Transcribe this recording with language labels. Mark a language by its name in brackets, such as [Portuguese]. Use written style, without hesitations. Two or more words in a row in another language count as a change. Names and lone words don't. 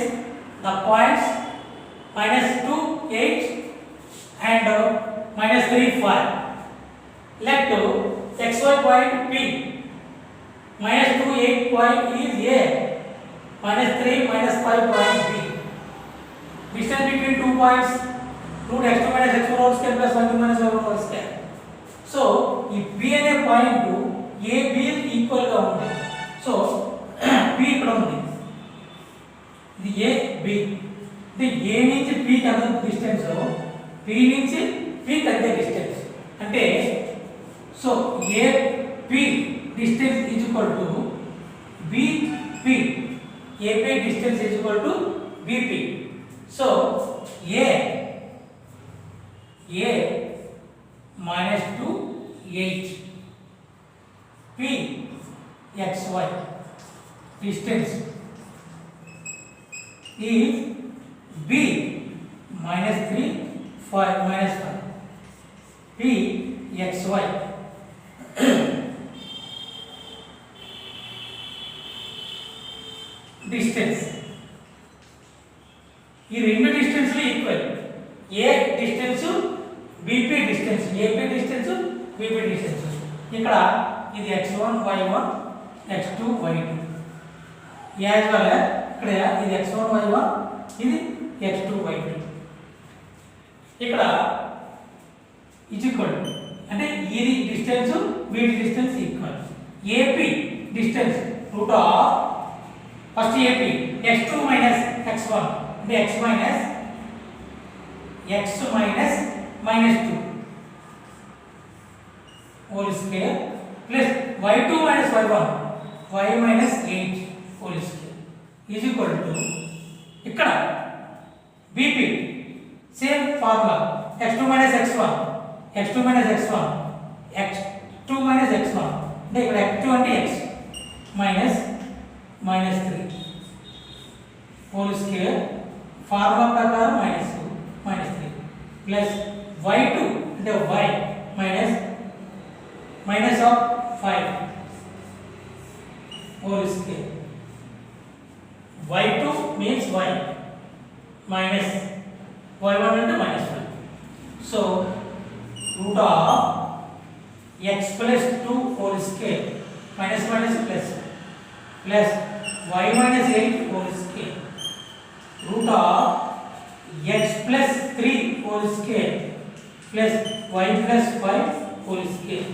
[English] The points -2 8 and -3 5. Let x, y point P. -2 8 point is A. -3 -5 point B. Distance between 2 points root x2 minus x4 whole square plus y2 minus y1 whole square. [Telugu] So ఈ P అనే పాయింట్ AB ఈక్వల్ గా ఉంది. సో P ఇక్కడ ఉంది. ఇది A B. ఇది A నుంచి P కి ఎంత డిస్టెన్స్, P నుంచి P కి అంతే డిస్టెన్స్. [English] అంటే సో AP distance is equal to BP. AP distance is equal to BP. So A minus 2 8 P xy distance is B minus 3 5 minus 5 P xy distance. [Telugu] ఈ రెండు [English] distance equal. A distance BP distance, AP distance BP distance. [Telugu] ఇక్కడ ఇది x1 y1 x2 y2 [English] as well [Telugu] ఇక్కడ ఇది x1 y1 ఇది x2 y2. ఇక్కడ ఈక్వల్ అంటే ఇది డిస్టెన్స్ వీటి [English] distance equal. AP distance root of first AP x2 minus x1 అంటే x minus -2 whole square plus y2 minus y1 y minus 8 whole square is equal to ఇక్కడ BP same formula x2 minus x1 x2 minus x1 x2 minus x1 [Telugu] అంటే ఇక్కడ [English] x2 అంటే x minus 3 whole square ఫార్ములా ప్రకారం -2 plus y2 అంటే y minus of 5 whole square. y2 means y minus y1 అంటే -5. So root of x plus 2 whole square minus plus y minus 8 whole square root of x plus 3 whole square plus y plus 5 whole square.